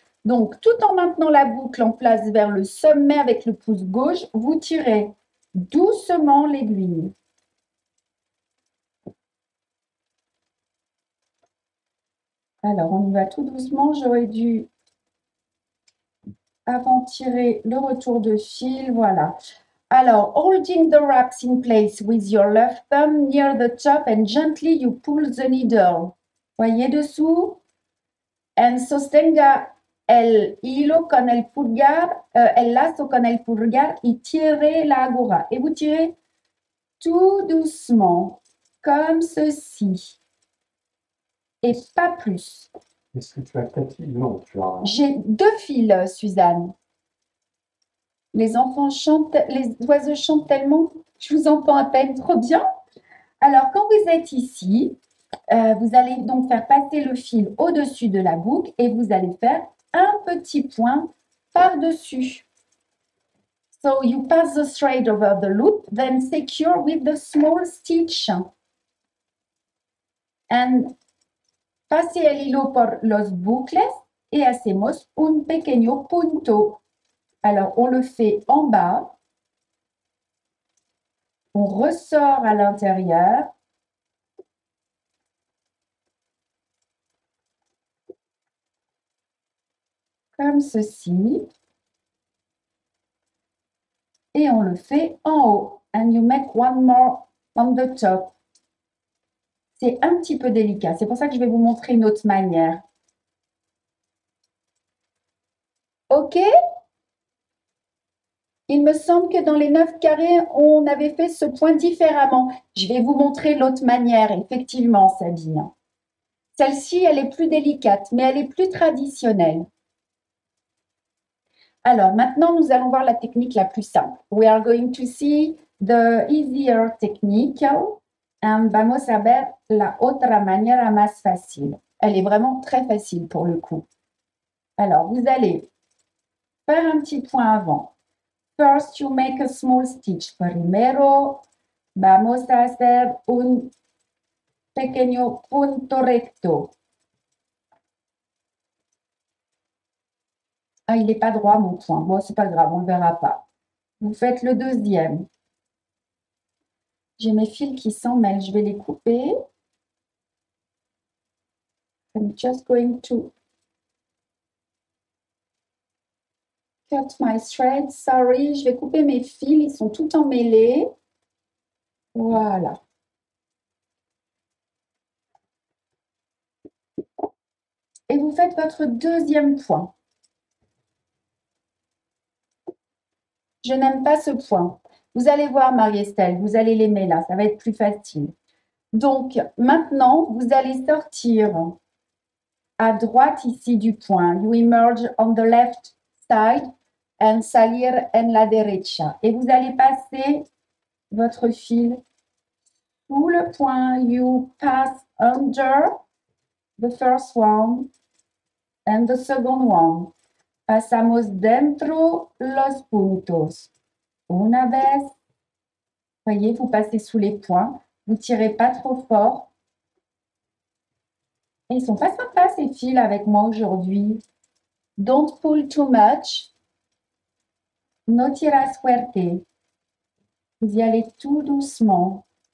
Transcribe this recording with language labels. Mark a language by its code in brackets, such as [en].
[fr] Donc, tout en maintenant la boucle en place vers le sommet avec le pouce gauche, vous tirez doucement l'aiguille. Alors, on y va tout doucement. J'aurais dû avant tirer le retour de fil. Voilà. [en] Alors, holding the wraps in place with your left thumb near the top and gently you pull the needle. [fr] Voyez dessous. [es] And sostenga el hilo con el pulgar, el lazo con el pulgar y tire la aguja. [fr] Et vous tirez tout doucement, comme ceci. Et pas plus. Est-ce que tu as 4 fils? Non, tu as. J'ai 2 fils, Suzanne. Les enfants chantent, les oiseaux chantent tellement, je vous entends à peine trop bien. Alors, quand vous êtes ici, Vous allez donc faire passer le fil au-dessus de la boucle et vous allez faire un petit point par-dessus. [en] So you pass the thread over the loop, then secure with the small stitch. [es] And pase el hilo por los bucles y hacemos un pequeño punto. [fr] Alors, on le fait en bas. On ressort à l'intérieur. Comme ceci. Et on le fait en haut. [en] And you make one more on the top. [fr] C'est un petit peu délicat. C'est pour ça que je vais vous montrer une autre manière. OK? Il me semble que dans les 9 carrés, on avait fait ce point différemment. Je vais vous montrer l'autre manière, effectivement, Sabine. Celle-ci, elle est plus délicate, mais elle est plus traditionnelle. Alors, maintenant, nous allons voir la technique la plus simple. [en] We are going to see the easier technique. [es] And vamos a ver la otra manera más fácil. [fr] Elle est vraiment très facile pour le coup. Alors, vous allez faire un petit point avant. [en] First, you make a small stitch. [es] Primero, vamos a hacer un pequeño punto recto. [fr] Ah, il n'est pas droit, mon point. Bon, c'est pas grave, on ne le verra pas. Vous faites le deuxième. J'ai mes fils qui s'en mêlent. Je vais les couper. [en] I'm just going to cut my thread. [fr] Sorry, je vais couper mes fils. Ils sont tout emmêlés. Voilà. Et vous faites votre deuxième point. Je n'aime pas ce point. Vous allez voir, Marie-Estelle, vous allez l'aimer là, ça va être plus facile. Donc, maintenant, vous allez sortir à droite ici du point. [en] You emerge on the left side and [es] salir en la derecha. [fr] Et vous allez passer votre fil sous le point. [en] You pass under the first one and the second one. [es] Pasamos dentro los puntos. Una vez. [fr] Voyez, vous passez sous les points. Vous tirez pas trop fort. Et ils sont pas sympas ces fils avec moi aujourd'hui. [en] Don't pull too much. [es] No tiras fuerte. [fr] Vous y allez tout doucement.